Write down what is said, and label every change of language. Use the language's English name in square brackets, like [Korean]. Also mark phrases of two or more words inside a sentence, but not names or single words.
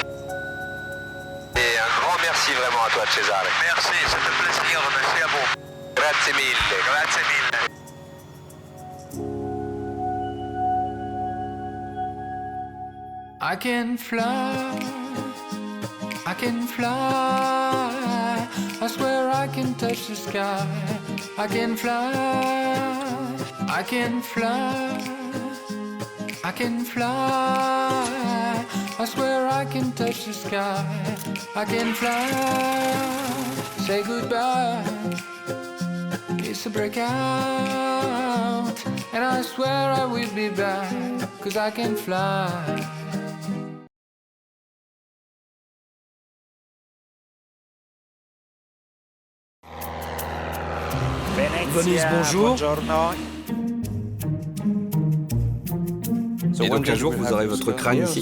[French] Et un grand merci vraiment à toi, Cesare. Merci, c'est un plaisir, merci à vous. [Italian] Grazie mille, grazie mille. [English] I can fly, I swear I can touch the sky. I can fly, I can fly, I swear I can touch the sky. I can fly, say goodbye, it's a breakout, and I swear I will be back, 'cause I can fly. [French] Venise, bonjour. Et donc un jour, vous aurez votre crâne ici?